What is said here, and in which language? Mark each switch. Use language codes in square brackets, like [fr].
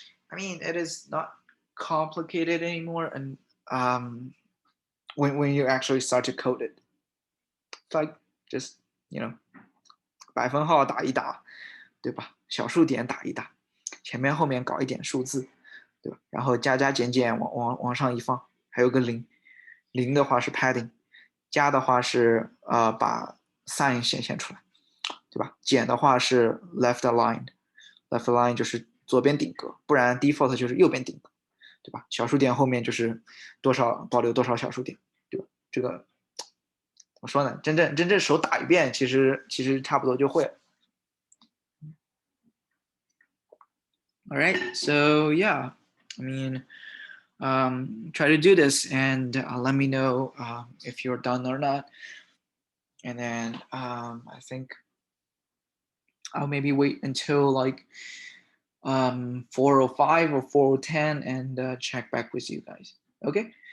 [en] I mean, it is not complicated anymore, and when you actually start to code it, it's like just [zh] 百分号打一打，对吧？小数点打一打，前面后面搞一点数字，对吧？然后加加减减往上一放，还有个零，零的话是 padding，加的话是把 sign 显现出来，对吧？减的话是 left align，left align 就是左边顶格，不然 default 就是右边顶格，对吧？小数点后面就是多少保留多少小数点，对吧？这个怎么说呢？真正手打一遍，其实差不多就会了。 [en] All right, so yeah, I mean, try to do this and let me know if you're done or not. And then I think I'll maybe wait until like 4:05 or 4:10 and check back with you guys. Okay.